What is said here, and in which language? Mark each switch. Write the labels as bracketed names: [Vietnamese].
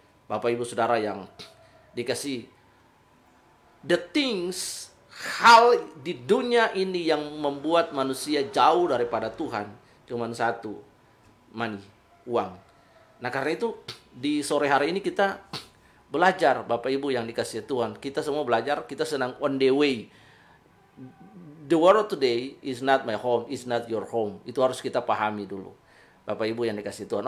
[Indonesian] Bapak Ibu Saudara yang dikasih, [English] the things, [Indonesian] hal di dunia ini yang membuat manusia jauh daripada Tuhan cuma satu, money, uang. Nah, karena itu di sore hari ini kita belajar, Bapak Ibu yang dikasih Tuhan. Kita semua belajar, kita sedang [English] on the way. The world today is not my home, is not your home. [Indonesian] Itu harus kita pahami dulu, Bapak Ibu yang dikasih Tuhan.